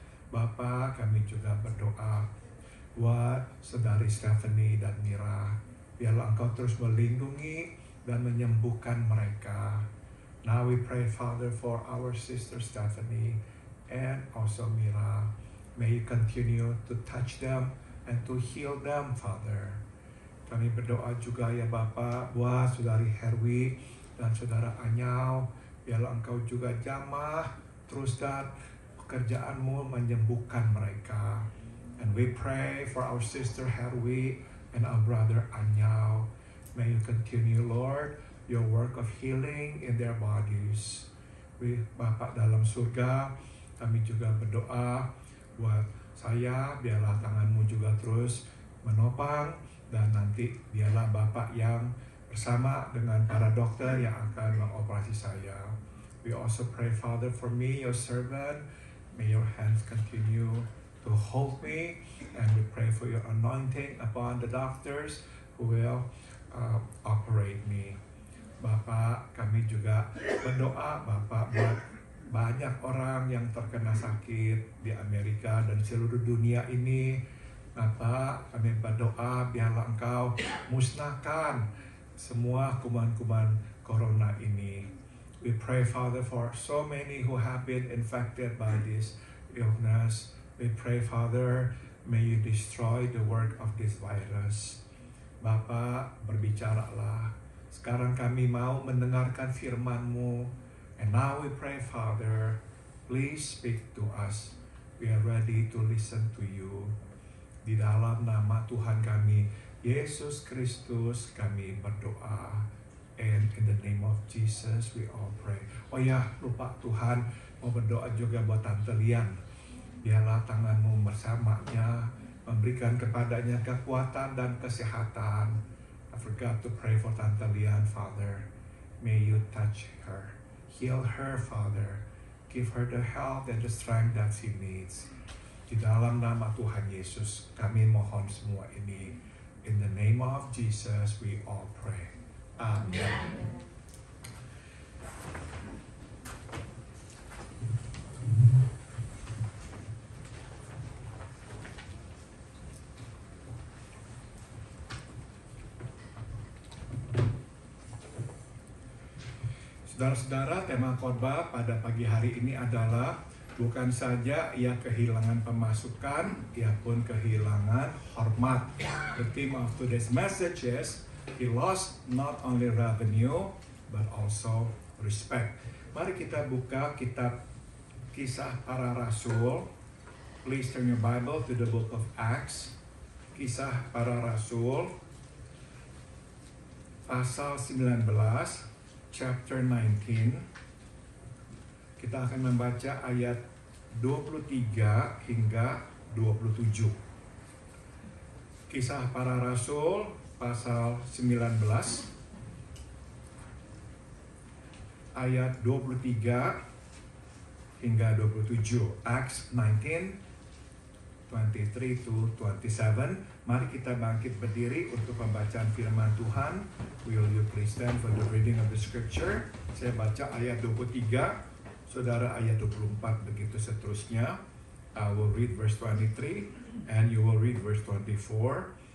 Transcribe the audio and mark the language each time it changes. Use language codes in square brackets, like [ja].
[id] Bapa, kami juga berdoa buat saudari Stephanie dan Mira. Biarlah Engkau terus melindungi dan menyembuhkan mereka. [en] Now we pray, Father, for our sister Stephanie and also Mira. May you continue to touch them and to heal them, Father. [id] Kami berdoa juga ya Bapa buat saudari Herwi dan saudara Anyau. Biarlah Engkau juga jamah terus dan pekerjaan-Mu menyembuhkan mereka. [en] And we pray for our sister Herwi and our brother Anyau. May you continue, Lord, your work of healing in their bodies. [id] Bapa dalam surga, kami juga berdoa buat saya, biarlah tangan-Mu juga terus menopang, dan nanti biarlah Bapak yang bersama dengan para dokter yang akan mengoperasi saya. [en] We also pray, Father, for me, your servant. May your hands continue to hold me, and we pray for your anointing upon the doctors who will operate me. [id] Bapak, kami juga berdoa, Bapak, buat banyak orang yang terkena sakit di Amerika dan seluruh dunia ini. Bapak, kami berdoa biarlah Engkau musnahkan semua kuman-kuman corona ini. [en] We pray, Father, for so many who have been infected by this illness. We pray, Father, may you destroy the work of this virus. [id] Bapak, berbicaralah. Sekarang kami mau mendengarkan firman-Mu. [en] And now we pray, Father, please speak to us. We are ready to listen to you. [id] Di dalam nama Tuhan kami, Yesus Kristus, kami berdoa. [en] And in the name of Jesus, we all pray. [id] Oh ya, lupa Tuhan, mau berdoa juga buat Tante Lian. Biarlah tangan-Mu bersamanya, memberikan kepadanya kekuatan dan kesehatan. [en] I forgot to pray for Tante Lian, Father. May you touch her. Heal her, Father. Give her the health and the strength that she needs. [id] Di dalam nama Tuhan Yesus, kami mohon semua ini. [en] In the name of Jesus, we all pray. Amen. [id] Saudara-saudara, tema khotbah pada pagi hari ini adalah bukan saja ia kehilangan pemasukan, ia pun kehilangan hormat. [en] The theme of today's message is he lost not only revenue but also respect. [id] Mari kita buka kitab Kisah Para Rasul. [en] Please turn your Bible to the book of Acts. [id] Kisah Para Rasul pasal 19, chapter 19. Kita akan membaca ayat 23 hingga 27. Kisah Para Rasul pasal 19 ayat 23 hingga 27. [en] Acts 19 23 to 27. [id] Mari kita bangkit berdiri untuk pembacaan firman Tuhan. [en] Will you please stand for the reading of the scripture? [id] Saya baca ayat 23, saudara ayat 24, begitu seterusnya. [en] I will read verse 23 and you will read verse 24.